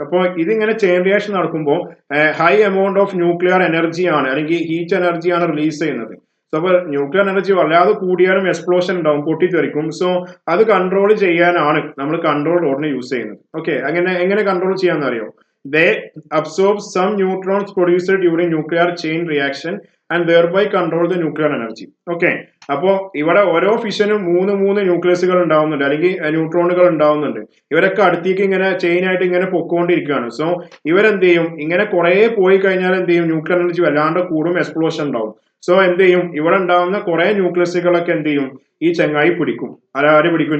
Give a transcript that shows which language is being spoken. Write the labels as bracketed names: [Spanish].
[Malayalam] അപ്പോൾ ഇതിങ്ങനെ chain reaction നടക്കുമ്പോൾ [English] high amount of nuclear energy [Malayalam] ആണ്, അല്ലെങ്കിൽ ഹീറ്റ് എനർജി ആണ് റിലീസ് ചെയ്യുന്നത്. സോ അപ്പോൾ ന്യൂക്ലിയർ എനർജി വല്ലാതെ കൂടിയാലും എക്സ്പ്ലോഷൻ ഉണ്ടാവും, പൊട്ടിത്തെറിക്കും. സോ അത് കൺട്രോൾ ചെയ്യാനാണ് നമ്മൾ കൺട്രോൾ റോഡിനെ യൂസ് ചെയ്യുന്നത്. ഓക്കെ, എങ്ങനെ കൺട്രോൾ ചെയ്യാന്ന് അറിയോ? [English] They absorb some neutrons produced during nuclear chain reaction and thereby control the nuclear energy. [Malayalam] Okay, അപ്പോ ഇവിടെ ഓരോ ഫിഷനും മൂന്ന് ന്യൂക്ലിയസുകൾ ഉണ്ടാവുന്നുണ്ട്, അല്ലെങ്കിൽ ന്യൂട്രോണുകൾ ഉണ്ടാവുന്നുണ്ട്. ഇവരൊക്കെ അടുത്തേക്ക് ഇങ്ങനെ ചെയിൻ ആയിട്ട് ഇങ്ങനെ പൊക്കോണ്ടിരിക്കുകയാണ്. സോ ഇവരെന്ത് ചെയ്യും? ഇങ്ങനെ കുറെ പോയി കഴിഞ്ഞാൽ എന്ത് ചെയ്യും? ന്യൂക്ലിയർ എനർജി വല്ലാണ്ട് കൂടും, എക്സ്പ്ലോഷൻ ഉണ്ടാവും. സോ എന്ത് ചെയ്യും? ഇവിടെ ഉണ്ടാവുന്ന കുറെ ന്യൂക്ലിയസുകളൊക്കെ എന്ത് ചെയ്യും? ഈ ചങ്ങായി പിടിക്കും. ആര് പിടിക്കും?